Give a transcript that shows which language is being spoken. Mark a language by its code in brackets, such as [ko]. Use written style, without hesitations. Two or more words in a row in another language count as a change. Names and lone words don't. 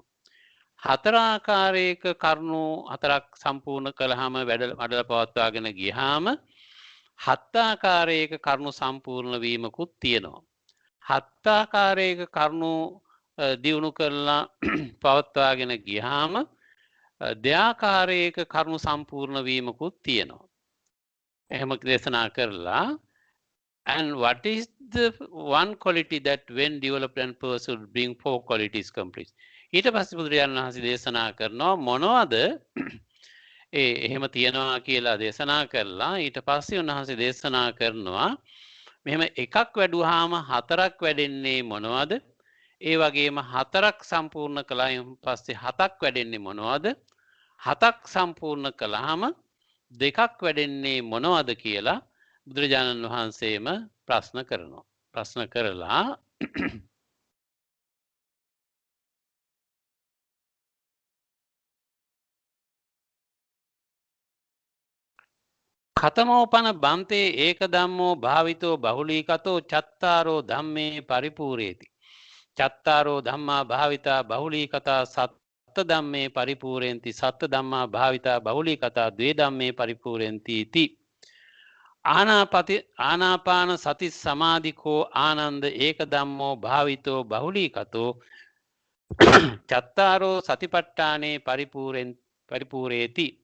[si] හතර ආකාරයක කරුණු හතරක් සම්පූර්ණ කළාම වඩලා පවත්වාගෙන ගියාම හත් ආකාරයක කරුණු සම්පූර්ණ වීමකුත් තියෙනවා. හත් ආකාරයක කරුණු දියුණු කරලා පවත්වාගෙන ගියාම දෙආකාරයක කරුණු සම්පූර්ණ වීමකුත් තියෙනවා. එහෙම දේශනා කරලා [en] and what is the one quality that when developed and pursued bring four qualities complete? [si] ඊට පස්සේ බුදුරජාණන් වහන්සේ දේශනා කරනවා මොනවද එහෙම තියනවා කියලා දේශනා කරලා ඊට පස්සේ උන්වහන්සේ දේශනා කරනවා මෙහෙම එකක් වැඩුවාම හතරක් වැඩෙන්නේ මොනවද? ඒ වගේම හතරක් සම්පූර්ණ කළායින් පස්සේ හතක් වැඩෙන්නේ මොනවද? හතක් සම්පූර්ණ කළාම දෙකක් වැඩෙන්නේ මොනවද කියලා බුදුරජාණන් වහන්සේම ප්‍රශ්න කරනවා. ප්‍රශ්න කරලා [pi] කතමෝපන බන්තේ ඒක ධම්මෝ භාවිතෝ බහුලීකතෝ චත්තාරෝ ධම්මේ පරිපූරේති. චත්තාරෝ ධම්මා භාවිතා බහුලීකතා සත්ත ධම්මේ පරිපූරෙන්ති. සත්ත ධම්මා භාවිතා බහුලීකතා ද්වේ ධම්මේ පරිපූරෙන්ති इति. ආනාපාන සති සමාධිකෝ ආනන්ද ඒක ධම්මෝ භාවිතෝ බහුලීකතෝ චත්තාරෝ සතිපට්ඨානේ පරිපූරේති.